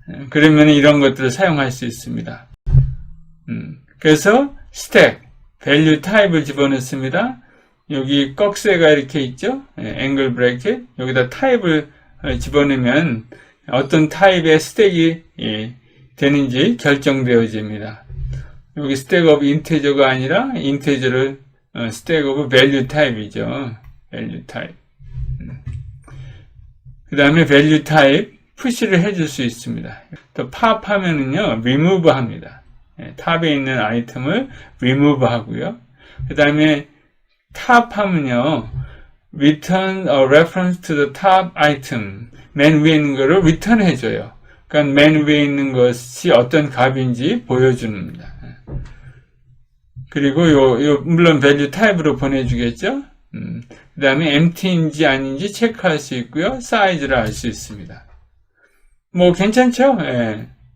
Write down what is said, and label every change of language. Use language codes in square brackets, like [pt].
[ko] 그러면 이런 것들을 사용할 수 있습니다. 그래서 stack, value type을 집어넣습니다. 여기 꺽쇠가 이렇게 있죠. angle bracket, 여기다 타입을 집어넣으면 어떤 타입의 스택이 되는지 결정되어집니다. 여기 stack of integer가 아니라 integer를 stack of value type이죠. [en] value type. [ko] 그 다음에 value type 푸시를 해줄 수 있습니다. 또 pop 하면은요, remove 합니다. 탑에 있는 아이템을 remove 하고요. 그 다음에 top 하면요, [en] return a reference to the top item. [ko] 맨 위에 있는 거를 return 해줘요. 그러니까 맨 위에 있는 것이 어떤 값인지 보여줍니다. 그리고 물론 value type로 보내주겠죠. 그 다음에 empty인지 아닌지 체크할 수 있고요. 사이즈를 알 수 있습니다. 뭐 괜찮죠? 예.